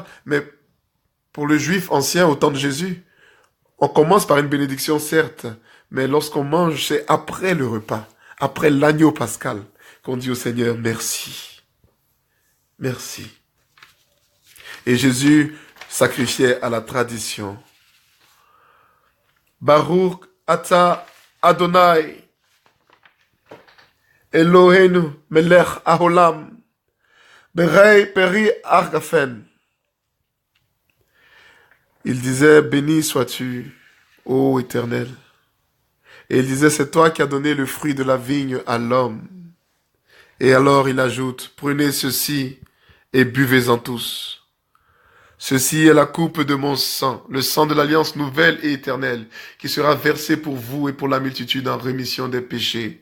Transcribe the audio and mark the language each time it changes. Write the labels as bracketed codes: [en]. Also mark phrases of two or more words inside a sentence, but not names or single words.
[fr] Mais pour le juif ancien au temps de Jésus, on commence par une bénédiction, certes, mais lorsqu'on mange, c'est après le repas, après l'agneau pascal, qu'on dit au Seigneur merci. Merci. Et Jésus sacrifiait à la tradition. [he] ברוך אתה אדוני, אלוהינו מלך העולם, בורא פרי הגפן. [fr] Il disait, béni sois-tu, ô Éternel. Et il disait, c'est toi qui as donné le fruit de la vigne à l'homme. Et alors il ajoute, prenez ceci et buvez-en tous. Ceci est la coupe de mon sang, le sang de l'alliance nouvelle et éternelle, qui sera versé pour vous et pour la multitude en rémission des péchés.